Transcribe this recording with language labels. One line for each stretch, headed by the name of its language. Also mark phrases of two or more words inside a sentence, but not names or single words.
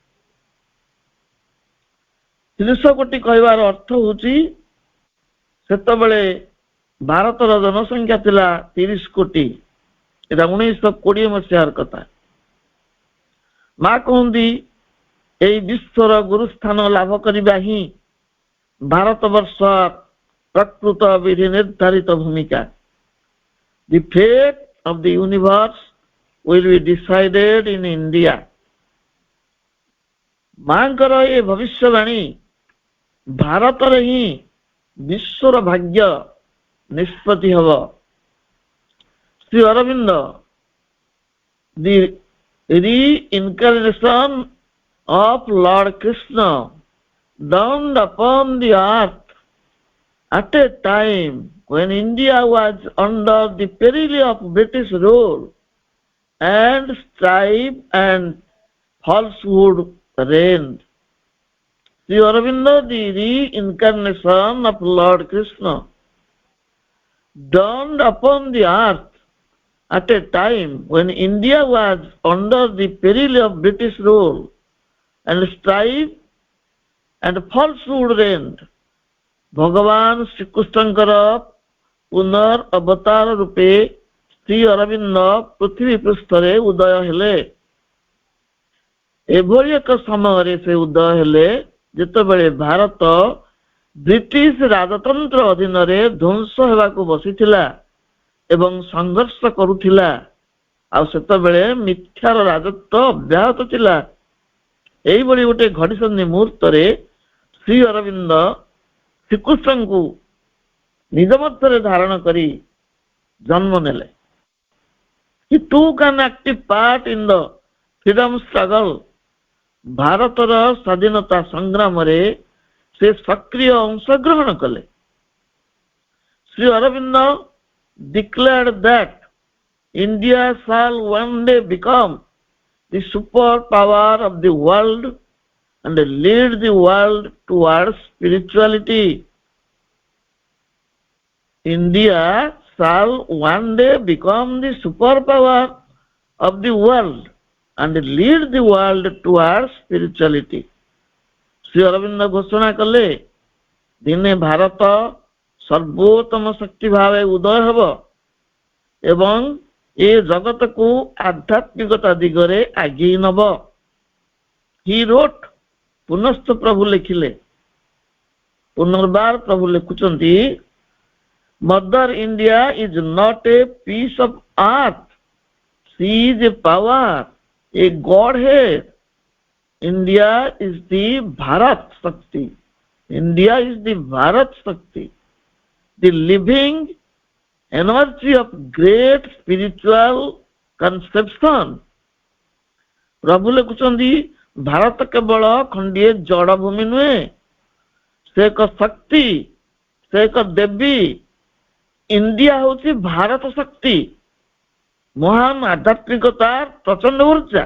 Odia: 300 କୋଟି କହିବାର ଅର୍ଥ ହେଉଛି ସେତେବେଳେ ଭାରତର ଜନସଂଖ୍ୟା ଥିଲା 30 କୋଟି। ଏଟା 1920 ମସିହାର କଥା। ମା କହନ୍ତି ଏହି ବିଶ୍ୱର ଗୁରୁସ୍ଥାନ ଲାଭ କରିବା ହିଁ ଭାରତବର୍ଷ ପ୍ରକୃତ ବିଧି ନିର୍ଦ୍ଧାରିତ ଭୂମିକା।
English: The fate of the universe will be decided in India.
Odia: ମାଙ୍କର ଏ ଭବିଷ୍ୟବାଣୀ ଭାରତରେ ହିଁ ବିଶ୍ୱର ଭାଗ୍ୟ ନିଷ୍ପତ୍ତି ହେବ।
English: ଶ୍ରୀ ଅରବିନ୍ଦ the reincarnation of Lord Krishna dawned upon the earth at a time when India was under the peril of British rule and strife and falsehood reigned. Sri Aurobindo, the reincarnation of Lord Krishna, dawned upon the earth at a time when India was under the peril of British rule and strife and falsehood reigned.
Odia: ଭଗବାନ ଶ୍ରୀକୃଷ୍ଣଙ୍କର ପୁନର୍ ଅବତାର ରୂପେ ଶ୍ରୀ ଅରବିନ୍ଦ ପୃଥିବୀ ପୃଷ୍ଠରେ ଉଦୟ ହେଲେ। ଏଭଳି ଏକ ସମୟରେ ସେ ଉଦୟ ହେଲେ ଯେତେବେଳେ ଭାରତ ବ୍ରିଟିଶ ରାଜତନ୍ତ୍ର ଅଧୀନରେ ଧ୍ୱଂସ ହେବାକୁ ବସିଥିଲା ଏବଂ ସଂଘର୍ଷ କରୁଥିଲା, ଆଉ ସେତେବେଳେ ମିଥ୍ୟାର ରାଜତ୍ୱ ଅବ୍ୟାହତ ଥିଲା। ଏଇଭଳି ଗୋଟେ ଘଡ଼ିସନ୍ଧି ମୁହୂର୍ତ୍ତରେ ଶ୍ରୀ ଅରବିନ୍ଦ ଶ୍ରୀକୃଷ୍ଣଙ୍କୁ ନିଜ ମଧ୍ୟରେ ଧାରଣ କରି ଜନ୍ମ ନେଲେ।
English: He took an active part in the freedom struggle.
Odia: ଭାରତର ସ୍ୱାଧୀନତା ସଂଗ୍ରାମରେ ସେ ସକ୍ରିୟ ଅଂଶଗ୍ରହଣ କଲେ।
English: ଶ୍ରୀ ଅରବିନ୍ଦ declared that India shall one day become the super power of the world and lead the world towards spirituality. India shall one day become the superpower of the world and lead the world towards spirituality.
Odia: ଶ୍ରୀ ଅରବିନ୍ଦ ଘୋଷଣା କଲେ ଦିନେ ଭାରତ ସର୍ବୋତ୍ତମ ଶକ୍ତି ଭାବେ ଉଦୟ ହେବ ଏବଂ ଏ ଜଗତକୁ ଆଧ୍ୟାତ୍ମିକତା ଦିଗରେ ଆଗେଇ ନବ।
English: He wrote,
Odia: ପୁନଶ୍ଚ ପ୍ରଭୁ ଲେଖିଲେ, ପୁନର୍ବାର ପ୍ରଭୁ ଲେଖୁଛନ୍ତି,
English: Mother India is not a piece of earth, she is a power, a godhead. India is the Bharat Shakti. India is the Bharat Shakti, the living energy of great spiritual conception.
Odia: ପ୍ରଭୁ ଲେଖୁଛନ୍ତି ଭାରତ କେବଳ ଖଣ୍ଡିଏ ଜଡ଼ ଭୂମି ନୁହେଁ, ସେ ଏକ ଶକ୍ତି, ସେ ଏକ ଦେବୀ। ଇଣ୍ଡିଆ ହଉଛି ଭାରତ ଶକ୍ତି, ମହାନ ଆଧ୍ୟାତ୍ମିକତାର ପ୍ରଚଣ୍ଡ ଉର୍ଜା।